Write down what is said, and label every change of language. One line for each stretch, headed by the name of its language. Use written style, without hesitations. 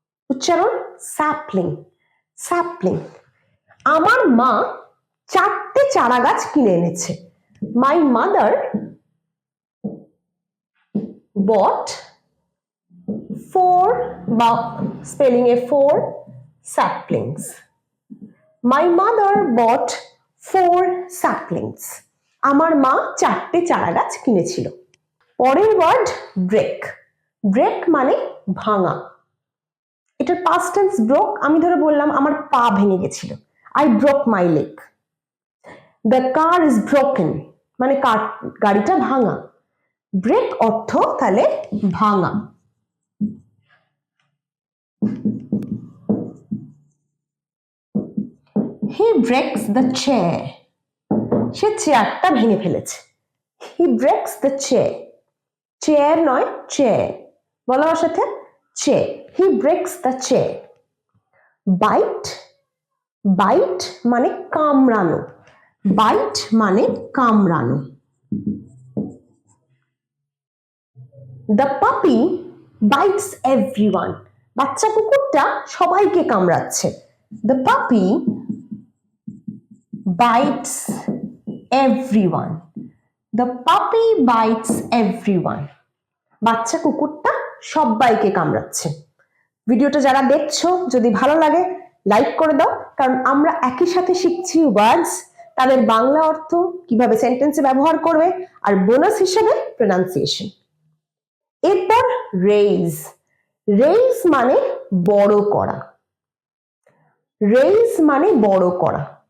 Bangla: উচ্চারণ sapling, sapling. আমার মা 4টে চারা গাছ কিনে এনেছে।
English: my mother bought 4,
Bangla: বা spelling A
English: 4 saplings. My mother bought 4 saplings.
Bangla: আমার মা 4টে চারা গাছ কিনেছিল। পরের ওয়ার্ড ব্রেক, ব্রেক মানে ভাঙা। এটার পাস্ট টেন্স ব্রোক। আমি ধরে বললাম আমার পা ভেঙে গেছিল,
English: I broke my leg. The car is broken
Bangla: মানে গাড়িটা ভাঙা। ব্রেক অর্থ তাহলে ভাঙা।
English: He breaks the chair.
Bangla: সে চেয়ারটা ভেঙে ফেলেছে।
English: He breaks the chair. Chair নয়, chair.
Bangla: বলো আমার সাথে,
English: Chair. He breaks the chair.
Bangla: Bite, bite মানে কামড়ানো, bite মানে কামড়ানো।
English: The puppy bites everyone.
Bangla: বাচ্চা কুকুরটা সবাইকে কামড়াচ্ছে।
English: The puppy bites everyone. The puppy bites everyone.
Bangla: বাচ্চা কুকুরটা সবাইকে কামড়াচ্ছে। ভিডিওটা যারা দেখছো, যদি ভালো লাগে লাইক করে দাও, কারণ আমরা একই সাথে শিখছি ওয়ার্ডস, তাদের বাংলা অর্থ, কিভাবে সেন্টেন্সে ব্যবহার করবে, আর বোনাস হিসেবে প্রনাউন্সিয়েশন। এরপর রেইজ, রেইজ মানে বড় করা, রেইজ মানে বড় করা।